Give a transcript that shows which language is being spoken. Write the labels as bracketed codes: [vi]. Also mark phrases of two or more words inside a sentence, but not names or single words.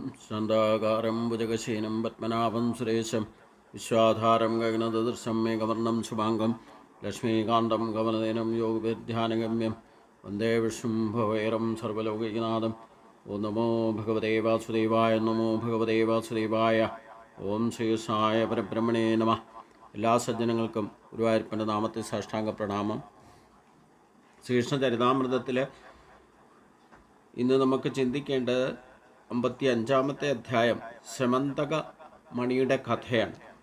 [sa] शान्ताकारं भुजगशयनं पद्मनाभं सुरेशं विश्वाधारं गगनददृशं मेघवर्णं शुभाङ्गं लक्ष्मीकान्तं कमलनयनं योगविद्यानगम्यं वन्दे विष्णुं भवैरं सर्वलोकैकनाथम् ഓം നമോ ഭഗവതേ വാസുദേവായ. നമോ ഭഗവതേ വാസുദേവായ. ഓം ശ്രീകൃഷ്ണായ പരബ്രഹ്മണേ നമഃ. [ml] എല്ലാ സജ്ജനങ്ങൾക്കും ഗുരുവായൂരപ്പൻ്റെ നാമത്തിൽ സാഷ്ടാംഗ പ്രണാമം. ശ്രീകൃഷ്ണ ചരിതാമൃതത്തിൽ ഇന്ന് നമുക്ക് ചിന്തിക്കേണ്ടത് 55-ാമത്തെ അധ്യായം ശമന്തക മണിയുടെ കഥയാണ്.